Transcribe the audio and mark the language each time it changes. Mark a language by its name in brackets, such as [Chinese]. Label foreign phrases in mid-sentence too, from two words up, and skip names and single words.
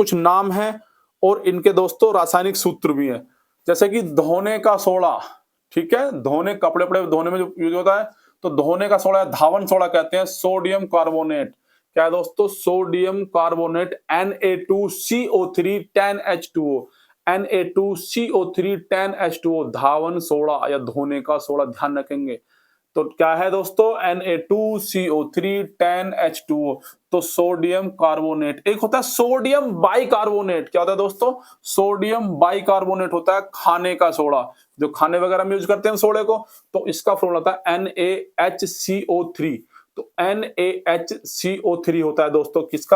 [Hindi] कुछ नाम है और इनके दोस्तों रासायनिक सूत्र भी है, जैसे कि धोने का सोडा, ठीक है, धोने, कपड़े धोने में जो यूज होता है तो धोने का सोडा या धावन सोडा कहते हैं सोडियम कार्बोनेट। क्या है दोस्तों? सोडियम कार्बोनेट Na2CO3 10H2O, Na2CO3 10H2O, धावन सोडा या धोने का सोडा, ध्यान रखेंगे। तो क्या है दोस्तों? Na2CO3 10H2O, तो सोडियम कार्बोनेट। एक होता है सोडियम बाइकार्बोनेट। क्या होता है दोस्तों? सोडियम बाइकार्बोनेट होता है खाने का सोडा, जो खाने वगैरह में यूज करते हैं सोडे को, तो इसका फॉर्मूला होता है NaHCO3। तो NaHCO3 होता है दोस्तों किसका?